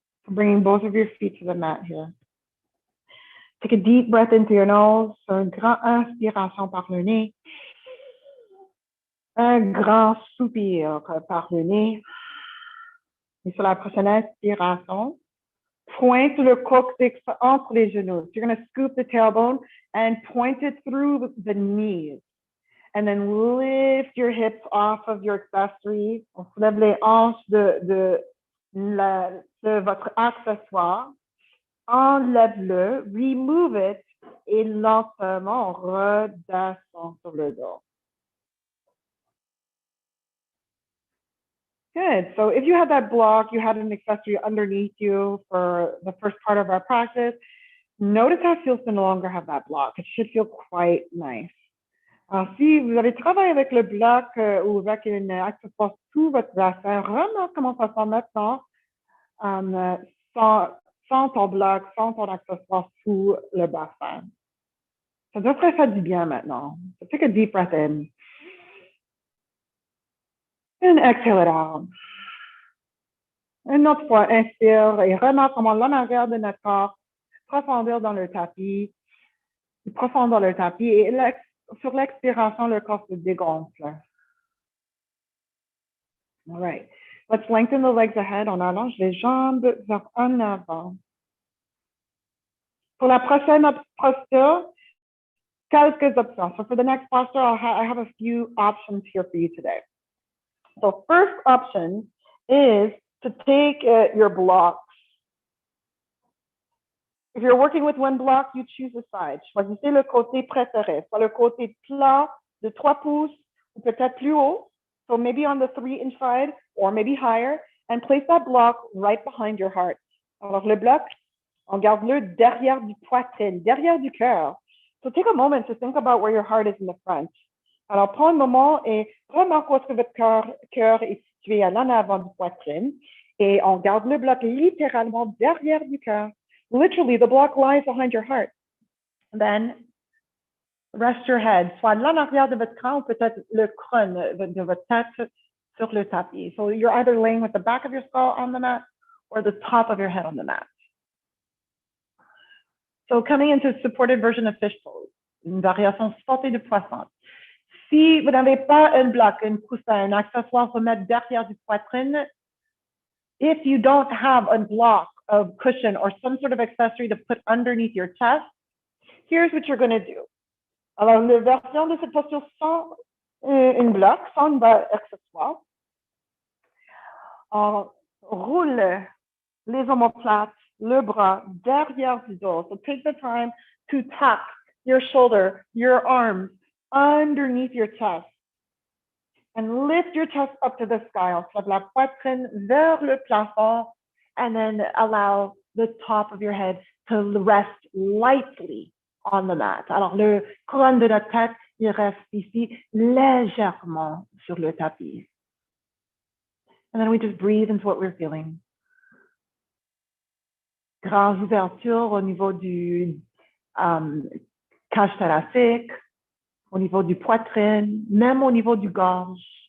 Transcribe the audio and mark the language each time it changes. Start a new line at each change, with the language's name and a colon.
English: Bringing both of your feet to the mat here. Take a deep breath into your nose.
French: Une grande inspiration par le nez. Un grand soupir par le nez. Et sur la prochaine inspiration, pointe le coccyx entre les genoux.
English: So you're going to scoop the tailbone and point it through the knees. And then lift your hips off of your accessory.
French: On soulève les hanches de votre accessoire. Enlève-le,
English: remove it,
French: et lentement, redescend sur le dos.
English: Good. So if you had that block, you had an accessory underneath you for the first part of our practice, notice how it feels to no longer have that block. It should feel quite nice.
French: Alors, si vous avez travaillé avec le bloc ou avec une accessoire sous votre bassin, remarque comment ça sent maintenant sans ton bloc, sans ton accessoire sous le bassin. Ça devrait faire du bien maintenant.
English: So take a deep breath in. And exhale it out.
French: Une autre fois, inspire et remarque comment l'en arrière de notre corps profondeur dans le tapis, profond dans le tapis et sur l'expiration, le corps se dégonfle.
English: All right. Let's lengthen the legs ahead.
French: On allonge les jambes vers en avant. Pour la prochaine posture, quelques options.
English: So for the next posture, I have a few options here for you today. So first option is to take your blocks. If you're working with one block, you choose a side.
French: Choisissez le côté préféré, soit le côté plat de 3 pouces ou peut-être plus haut.
English: So maybe on the 3-inch side or maybe higher, and place that block right behind your heart.
French: Alors le bloc, on garde-le derrière du poitrine, derrière du cœur.
English: So take a moment to think about where your heart is in the front.
French: Alors prends un moment et remarque où est-ce que votre cœur est situé à l'en avant du poitrine et on garde le bloc littéralement derrière du cœur.
English: Literally, the block lies behind your heart. Then rest your head,
French: soit l'en arrière de votre crâne ou peut-être le crâne de votre tête sur le tapis.
English: So you're either laying with the back of your skull on the mat or the top of your head on the mat. So coming into a supported version of fish pose,
French: une variation sautée de poisson. Si vous n'avez pas un bloc, un coussin, un accessoire pour mettre derrière du poitrine,
English: if you don't have a block of cushion or some sort of accessory to put underneath your chest, here's what you're going to do.
French: Alors, la version de cette posture sans une bloc, sans un accessoire, on roule les omoplates, le bras derrière du dos.
English: So take the time to tuck your shoulder, your arms underneath your chest. And lift your chest up to the sky.
French: On soulève la poitrine vers le plafond,
English: and then allow the top of your head to rest lightly on the mat.
French: Alors, le couronne de notre tête, il reste ici légèrement sur le tapis.
English: And then we just breathe into what we're feeling.
French: Grande ouverture au niveau du cage thoracique, au niveau du poitrine, même au niveau du gorge.